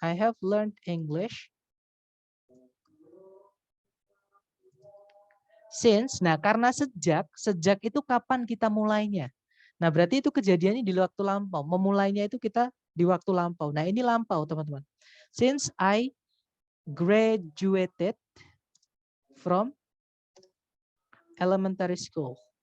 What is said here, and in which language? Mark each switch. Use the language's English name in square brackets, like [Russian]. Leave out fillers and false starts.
[English] I have learned English since. [Indonesian] Nah, karena sejak itu kapan kita mulainya? Nah, berarti itu kejadiannya di waktu lampau. Memulainya itu kita di waktu lampau. Nah, ini lampau, teman-teman. [English] Since I graduated from elementary school.